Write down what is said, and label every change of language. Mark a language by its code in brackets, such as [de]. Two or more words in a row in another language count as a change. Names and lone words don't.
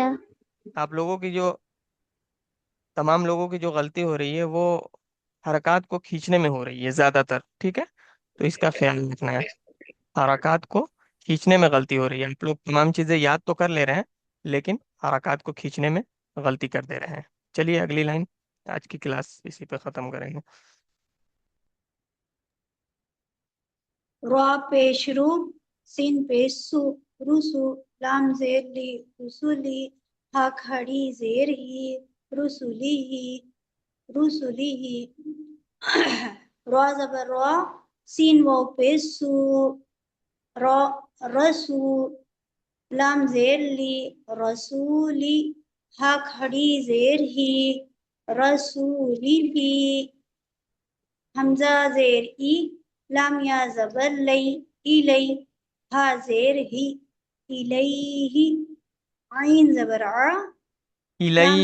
[ur] آپ لوگوں کی جو تمام لوگوں کی جو غلطی ہو رہی ہے وہ حرکات کو کھینچنے میں ہو رہی ہے زیادہ تر. ٹھیک ہے، تو اس کا خیال رکھنا ہے. حرکات کو کھینچنے میں غلطی ہو رہی ہے. آپ لوگ تمام چیزیں یاد تو کر لے رہے ہیں لیکن حرکات کو کھینچنے میں غلطی کر دے رہے ہیں. چلیے اگلی لائن. آج کی کلاس اسی پہ ختم کریں گے. را پیش رو، سین پیش سو، رسو، لام زیر لی، رسولی، ہا کھڑی زیر ہی، رسولی ہی، رسولی ہی. را زبر را، سین واو پیش سو، را رسو، لام زیر لی، رسولی، ہا کھڑی زیر ہی، رسولی ہی. حمزہ زیر ای، لام یا زبر لئی، الی، ہا زیر ہی، الیہ. عین زبر آ، لام